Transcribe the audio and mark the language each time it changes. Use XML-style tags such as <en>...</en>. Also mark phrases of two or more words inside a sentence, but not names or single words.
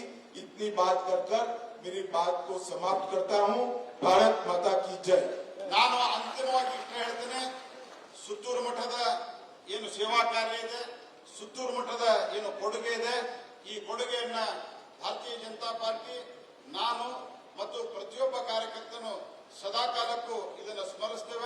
<hi>इतनी बात कर मेरी बात को समाप्त करता हूं। भारत माता की जय।</hi> <kn>ನಾನು ಅಂತಿಮವಾಗಿ ಇಷ್ಟ ಹೇಳ್ತೇನೆ, ಸುತ್ತೂರು ಮಠದ ಏನು ಸೇವಾ ಕಾರ್ಯ ಇದೆ, ಸುತ್ತೂರು ಮಠದ ಏನು ಕೊಡುಗೆ ಇದೆ, ಈ ಕೊಡುಗೆಯನ್ನ ಭಾರತೀಯ ಜನತಾ ಪಾರ್ಟಿ, ನಾನು ಮತ್ತು ಪ್ರತಿಯೊಬ್ಬ ಕಾರ್ಯಕರ್ತನು ಸದಾಕಾಲಕ್ಕೂ ಇದನ್ನು ಸ್ಮರಿಸ್ತೇವೆ.</kn>